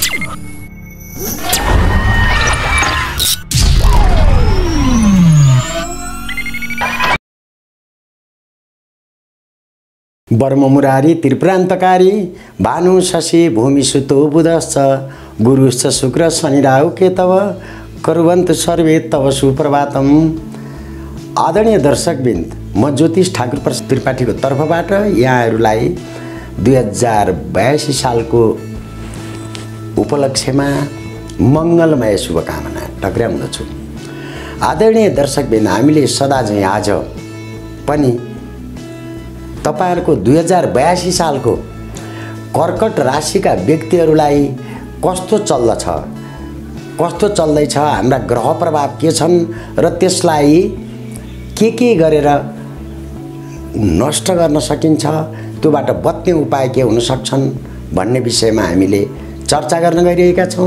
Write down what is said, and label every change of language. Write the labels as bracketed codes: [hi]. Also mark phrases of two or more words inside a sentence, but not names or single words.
[sa] वर्ममुरारी त्रिप्रान्तकारी भानु शशि भूमि सुतो बुधश्च गुरुश्च शुक्र शनि राहु केतव कुर्वन्तु सर्वे तव सुप्रभातम। [ne] आदरणीय दर्शकवृन्द, म ज्योतिष ठाकुर प्रसाद त्रिपाठीको तर्फबाट यहाँहरूलाई 2082 सालको उपलक्ष्यमा मङ्गलमय शुभकामना टक्राउँदछु। आदरणीय दर्शकवृन्द, हामीले सदा चाहिँ आज पनि तपाईहरुको 2082 सालको कर्कट राशिका व्यक्तिहरूलाई कस्तो चल्दछ, कस्तो चल्दैछ, हाम्रा ग्रह प्रभाव के छन् र त्यसलाई के गरेर नष्ट गर्न सकिन्छ, त्योबाट बच्ने उपाय के हुन सक्छन् भन्ने विषयमा हामीले चर्चा गर्न गइरहेका छौं।